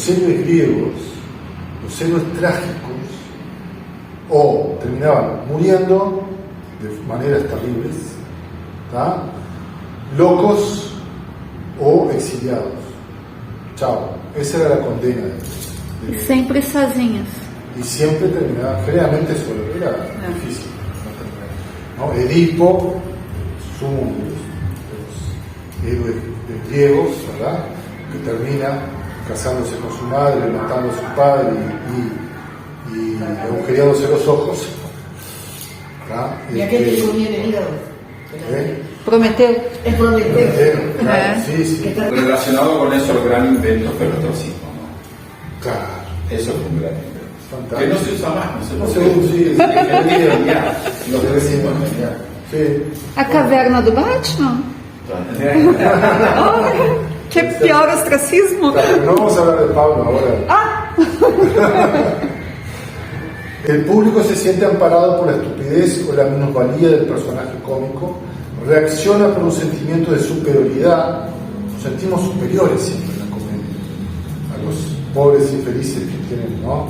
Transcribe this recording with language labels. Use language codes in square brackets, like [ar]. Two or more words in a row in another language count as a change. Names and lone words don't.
[es] Los héroes griegos, los héroes trágicos, o terminaban muriendo de maneras terribles, ¿tá? Locos o exiliados. Chao. Esa era la condena [pt] E sempre sozinhos. [es] y siempre terminaban, generalmente solo, era difícil no terminar, ¿no? Edipo, sumo de los héroes griegos, ¿verdad? Que termina casándose con su madre, matando a su padre y agujereándose los ojos, ¿verdad? Y aquel que comía el hígado. Prometeu. Es Prometeo. Claro, sí, sí. Relacionado con eso, el gran invento fue el ostracismo, ¿no? Claro. Eso fue un gran invento. Fantástico. Que no se usa más, no No sé sé, por qué. sí, Lo que decimos ya. sí. [pt] A caverna do Batman? Olha, que pior ostracismo. [es] Claro, no vamos a hablar de Pablo ahora. El público se siente amparado por la estupidez o la minusvalía del personaje cómico, reacciona por un sentimiento de superioridad, nos sentimos superiores siempre en la comedia, a los pobres infelices que tienen, ¿no?